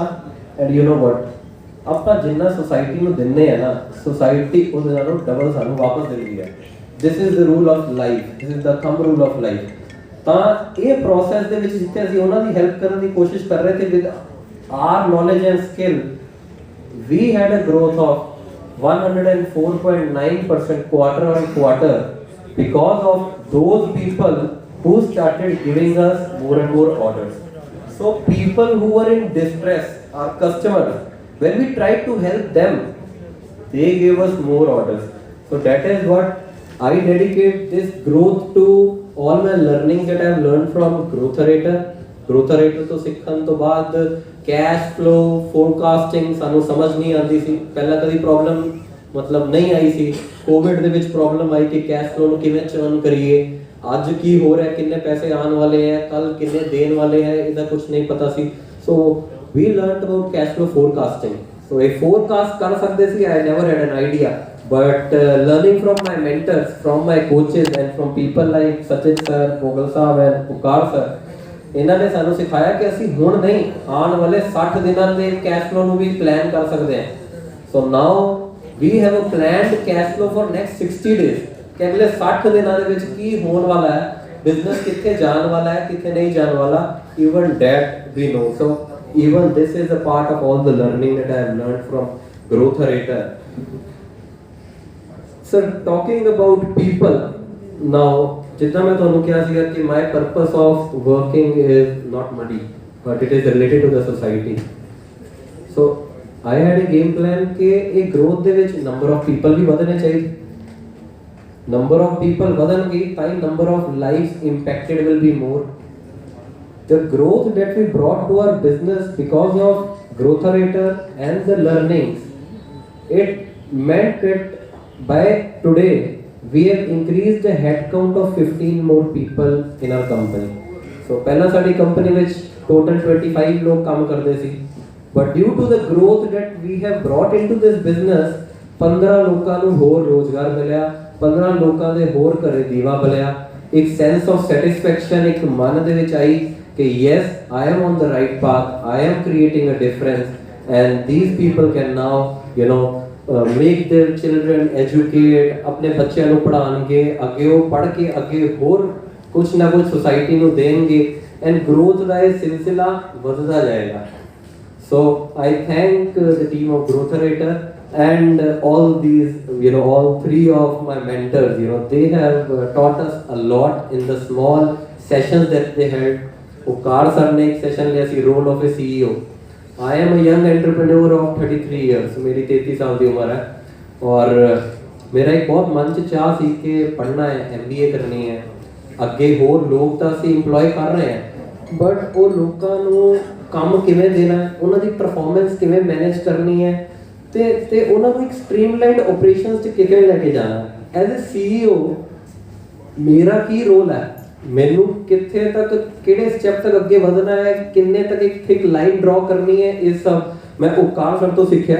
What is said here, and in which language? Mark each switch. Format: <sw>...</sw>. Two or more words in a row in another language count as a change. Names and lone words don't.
<en>and you know what,</en> <pa>ਆਪਾਂ ਜਿੰਨਾ ਸੋਸਾਇਟੀ ਨੂੰ ਦਿੰਦੇ ਆ ਨਾ, ਸੋਸਾਇਟੀ ਉਹਦੇ ਨਾਲੋਂ ਡਬਲ ਸਾਨੂੰ ਵਾਪਸ ਦਿੰਦੀ ਹੈ।</pa> <en>This is the rule of life, this is the thumb rule of life.</en> <pa>ਤਾਂ ਇਹ ਪ੍ਰੋਸੈਸ ਦੇ ਵਿੱਚ ਜਿੱਥੇ ਅਸੀਂ ਉਹਨਾਂ ਦੀ ਹੈਲਪ ਕਰਨ ਦੀ ਕੋਸ਼ਿਸ਼ ਕਰ ਰਹੇ ਸੀ</pa> <en>with our knowledge and skill, we had a growth of 104.9% quarter on quarter because of those people who started giving us more and more orders। So people who were in distress, our customers, when we tried to help them, they gave us more orders। So that is what I dedicate this growth to, all my learning that I have learned from Growtherator।</en> <pa>Growtherator ਤੋਂ ਸਿੱਖਣ ਤੋਂ ਬਾਅਦ</pa> <en>cash flow forecasting</en> <pa>ਸਾਨੂੰ ਸਮਝ ਨਹੀਂ ਆਉਂਦੀ ਸੀ, ਪਹਿਲਾਂ ਕਦੀ ਪ੍ਰੋਬਲਮ ਮਤਲਬ ਨਹੀਂ ਆਈ ਸੀ। ਕੋਵਿਡ ਦੇ ਵਿੱਚ ਪ੍ਰੋਬਲਮ ਆਈ ਕਿ</pa> <en>cash flow</en> <pa>ਨੂੰ ਕਿਵੇਂ ਚਰਨ ਕਰੀਏ, ਅੱਜ ਕੀ ਹੋ ਰਿਹਾ, ਕਿੰਨੇ ਪੈਸੇ ਆਉਣ ਵਾਲੇ ਹੈ, ਕੱਲ ਕਿੰਨੇ ਦੇਣ ਵਾਲੇ ਹੈ, ਇਹਦਾ ਕੁਝ ਨਹੀਂ ਪਤਾ ਸੀ।</pa> <en>So we learned about cash flow forecasting. ਸੋ</en> <pa>ਇਹ ਫੋਰਕਾਸਟ ਕਰ ਸਕਦੇ ਸੀ,</pa> <en>I never had an idea, but learning from my mentors, from my coaches and from people like Sachin sir, Bogal sahab and Pukar sir,</en> <pa>ਇਹਨਾਂ ਨੇ ਸਾਨੂੰ ਸਿਖਾਇਆ ਕਿ ਅਸੀਂ ਹੁਣ ਨਹੀਂ, ਆਉਣ ਵਾਲੇ 60 ਦਿਨਾਂ ਦੇ</pa> <en>cash flow</en> <pa>ਨੂੰ ਵੀ ਪਲਾਨ ਕਰ ਸਕਦੇ ਹਾਂ।</pa> <en>So now we have a planned cash flow for next 60 days</en> <pa>ਕਿ ਅਗਲੇ 60 ਦਿਨਾਂ ਦੇ ਵਿੱਚ ਕੀ ਹੋਣ ਵਾਲਾ ਹੈ, ਬਿਜ਼ਨਸ ਕਿੱਥੇ ਜਾਣ ਵਾਲਾ ਹੈ, ਕਿੱਥੇ ਨਹੀਂ ਜਾਣ ਵਾਲਾ,</pa> <en>even that we know। So even this is a part of all the learning that I have learned from Growtherator। Sir, talking about people now,</en> <pa>ਜਿੱਦਾਂ ਮੈਂ ਤੁਹਾਨੂੰ ਕਿਹਾ ਸੀਗਾ ਕਿ</pa> <en>my purpose of working is not money, but it is related to the society। So I had a game plan</en> <pa>ਕਿ ਇਹ</pa> <en>growth</en> <pa>ਦੇ ਵਿੱਚ</pa> <en>number of people</en> <pa>ਵੀ ਵਧਣੇ ਚਾਹੀਦੇ,</pa> <en>number of people</en> <pa>ਵਧਣਗੇ ਤਾਂ</pa> <en>number of lives impacted will be more। The growth that we brought to our business because of Growtherator and the learnings, it meant that by today we have increased the head count of 15 more people in our company।</en> <pa>So ਪਹਿਲਾਂ ਸਾਡੀ ਕੰਪਨੀ ਵਿੱਚ total 25 ਲੋਕ ਕੰਮ ਕਰਦੇ ਸੀ,</pa> <en>but due to the growth that we have brought into this business,</en> <pa>15 ਲੋਕਾਂ ਨੂੰ ਹੋਰ ਰੋਜ਼ਗਾਰ ਮਿਲਿਆ, 15 ਲੋਕਾਂ ਦੇ ਹੋਰ ਘਰੇ ਦੀਵਾ ਬਲਿਆ, ਇੱਕ</pa> <en>sense of satisfaction</en> <pa>ਇੱਕ ਮਨ ਦੇ ਵਿੱਚ ਆਈ ਕਿ</pa> <en>yes, I am on the right path, I am creating a difference and these people can now you know make their children educate,</en> <hi>अपने बच्चों</hi> <pa>ਨੂੰ ਪੜਾਉਣਗੇ, ਅੱਗੇ ਉਹ ਪੜ੍ਹ ਕੇ ਅੱਗੇ ਹੋਰ ਕੁਝ ਨਾ ਕੁਝ ਸੋਸਾਇਟੀ ਨੂੰ ਦੇਣਗੇ</pa> <en>and growth</en> <pa>ਦਾ ਇਹ ਸਿਲਸਿਲਾ ਵਧਦਾ ਜਾਏਗਾ।</pa> <en>So I thank the team of Growtherator and all these, you know, all three of my mentors, you know, they have taught us a lot in the small sessions that they held। Pukar sir</en> <hi>ने एक session लिया</hi> <en>ਸੀ role of a CEO। I am a young entrepreneur of 33 years,</en> <hi>मेरी 33 साल की उम्र है। और मेरा एक बहुत</hi> <pa>ਮਨ 'ਚ ਚਾਅ ਸੀ</pa> <hi>कि पढ़ना है, MBA करनी है,</hi> <pa>ਅੱਗੇ ਹੋਰ ਲੋਕ ਤਾਂ ਅਸੀਂ ਇੰਪਲੋਏ ਕਰ ਰਹੇ ਹਾਂ, ਬਟ ਉਹ ਲੋਕਾਂ ਨੂੰ ਕੰਮ ਕਿਵੇਂ ਦੇਣਾ ਹੈ, ਉਹਨਾਂ ਦੀ ਪਰਫਾਰਮੈਂਸ ਕਿਵੇਂ ਮੈਨੇਜ ਕਰਨੀ ਹੈ ਤੇ ਉਹਨਾਂ ਨੂੰ ਇੱਕ</pa> <en>streamlined operations</en> <pa>'ਚ ਕਿਵੇਂ ਲੈ ਕੇ ਜਾਣਾ ਹੈ।</pa> <en>as a CEO</en> <pa>ਮੇਰਾ ਕੀ ਰੋਲ ਹੈ, ਮੈਨੂੰ ਕਿੱਥੇ ਤੱਕ ਕਿਹੜੇ ਸਟੈਪ ਤੱਕ ਅੱਗੇ ਵਧਣਾ ਹੈ, ਕਿੰਨੇ ਤੱਕ ਇੱਕ</pa> <en>line draw</en> <pa>ਕਰਨੀ ਹੈ, ਇਹ ਸਭ ਮੈਂ ਓਕਾਰ ਸਰ ਤੋਂ ਸਿੱਖਿਆ।</pa>